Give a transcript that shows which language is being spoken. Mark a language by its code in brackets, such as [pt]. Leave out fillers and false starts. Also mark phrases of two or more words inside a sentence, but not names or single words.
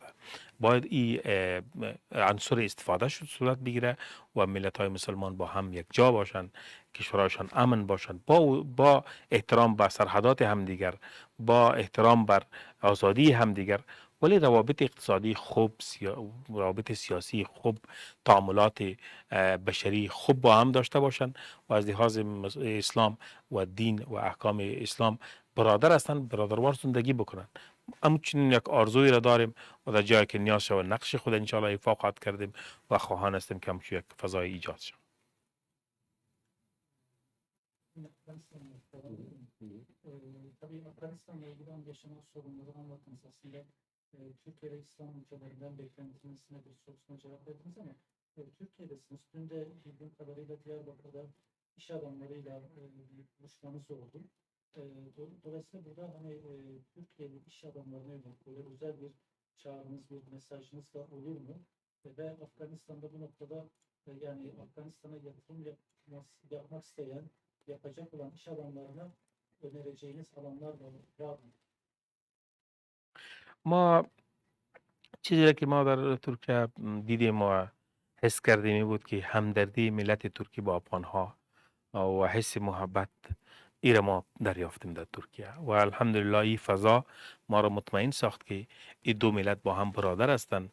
[fa] باید این عنصر استفاده شد صورت بگیره و ملت های مسلمان با هم یک جا باشند، کشورهایشان امن باشند، با احترام به سرحدات همدیگر، با احترام بر آزادی همدیگر، ولی روابط اقتصادی خوب، روابط سیاسی خوب، تعاملات بشری خوب با هم داشته باشند و از لحاظ اسلام و دین و احکام اسلام برادر هستند، برادروار زندگی بکنند. همچنین یک آرزوی را داریم و در جایی که نیاز شود نقش خود انشاءالله ایفا خواهد کردیم و خواهان هستیم که همچون یک فضای ایجاد شود. [tr] Tabii Afganistan'la ilgili yaşanan sorunları anlattınız aslında. Türkiye ve İslam ülkelerinden beklentiniz nedir sorusuna cevap verdiniz ama Türkiye'desiniz. Dün de bildiğim kadarıyla Diyarbakır'da iş adamlarıyla buluşmanız oldu. Dolayısıyla burada hani Türkiye'li iş adamlarına yönelik böyle özel bir çağrınız, bir mesajınız da olur mu? Ve Afganistan'da bu noktada yani Afganistan'a yatırım yapmak isteyen, yapacak olan iş adamlarına önereceğiniz alanlar var mı? [fa] ما چیزی را که ما در ترکیه دیدیم و حس کردیم این بود که همدردی ملت ترکی با افغانها و حس محبت ای را ما دریافتیم در ترکیه و الحمدلله این فضا ما را مطمئن ساخت که این دو ملت با هم برادر هستند.